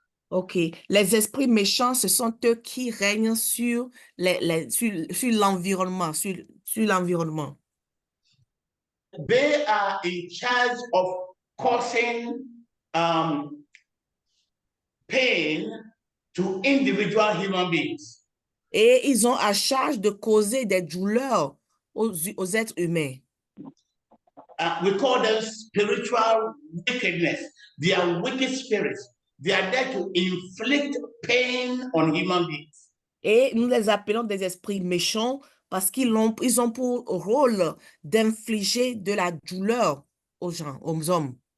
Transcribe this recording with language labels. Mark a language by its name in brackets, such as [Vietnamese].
[French] Ok. Les esprits méchants, ce sont eux qui règnent sur sur l'environnement, sur l'environnement. [English] They are in charge of causing pain to individual human beings. [French] Et ils ont à charge de causer des douleurs aux êtres humains. [English] We call them spiritual wickedness. They are wicked spirits. They are there to inflict pain on human beings. [French] Et nous les appelons des esprits méchants parce ils ont pour rôle d'infliger de la douleur aux gens, aux hommes,